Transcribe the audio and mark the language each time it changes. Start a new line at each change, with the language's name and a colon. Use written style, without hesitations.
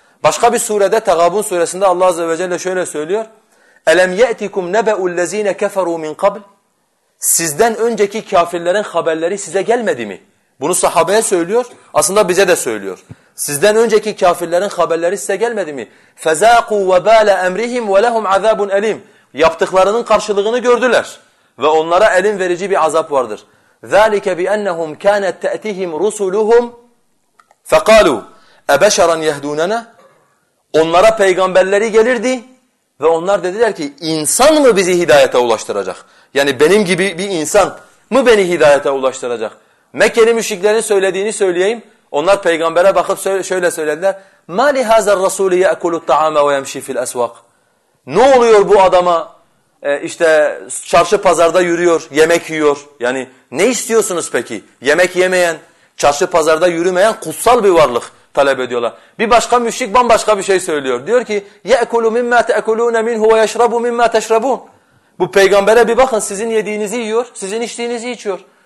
Turkish: Başka bir surede Tegabun suresinde Allah Azze ve Celle şöyle söylüyor.
Arabic: اَلَمْ يَأْتِكُمْ نَبَأُ الَّذ۪ينَ كَفَرُوا مِنْ قَبْلِ
Turkish: Sizden önceki kafirlerin haberleri size gelmedi mi? Bunu sahabeye söylüyor. Aslında bize de söylüyor. Sizden önceki kafirlerin haberleri size gelmedi mi?
Arabic: فَزَاقُوا وَبَالَ اَمْرِهِمْ وَلَهُمْ عَذَابٌ اَلِيمٌ
Turkish: Yaptıklarının karşılığını gördüler. Ve onlara elim verici bir azap vardır.
Arabic: ذَلِكَ بِأَنَّهُمْ كَانَتْ تَأْتِهِمْ رُسُلُهُمْ فَقَالُوا اَبَشَرًا يَهْدُونَنَا
Turkish: Onlara peygamberleri gelirdi ve onlar dediler ki insan mı bizi hidayete ulaştıracak? Yani benim gibi bir insan mı beni hidayete ulaştıracak? Mekke'li müşriklerin söylediğini söyleyeyim. Onlar peygambere bakıp şöyle söylediler.
Arabic: مَا لِهَذَا الرَّسُولِ يَأْكُلُ الطَّعَامَ وَيَمْشِي فِي الْأَسْوَقِ
Turkish: Ne oluyor bu adama? İşte çarşı pazarda yürüyor, yemek yiyor. Yani ne istiyorsunuz peki? Yemek yemeyen, çarşı pazarda yürümeyen kutsal bir varlık talep ediyorlar. Bir başka müşrik bambaşka bir şey söylüyor. Diyor ki
Arabic: يَأْكُلُ مِمَّا تَأْكُلُونَ مِنْهُ وَيَشْرَبُ مِمَّا تَشْرَبُونَ
Turkish: Bu peygambere bir bakın sizin yediğinizi yiyor, sizin içtiğinizi içiyor.